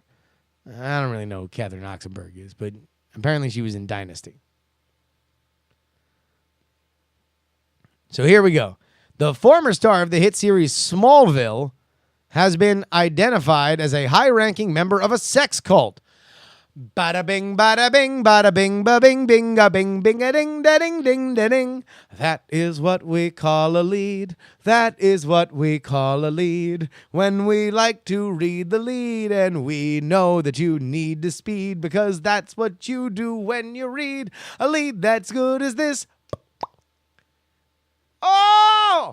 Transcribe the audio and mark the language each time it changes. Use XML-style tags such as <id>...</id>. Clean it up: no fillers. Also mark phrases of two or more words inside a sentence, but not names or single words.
<en>I don't really know who Catherine Oxenberg is, but apparently she was in Dynasty. So here we go. The former star of the hit series Smallville has been identified as a high-ranking member of a sex cult. Bada bing, bada bing, bada bing, ba bing, bing, a bing, bing, a ding, da ding, ding, da ding. That is what we call a lead. That is what we call a lead. When we like to read the lead, and we know that you need to speed, because that's what you do when you read a lead that's good as this. Oh!</en>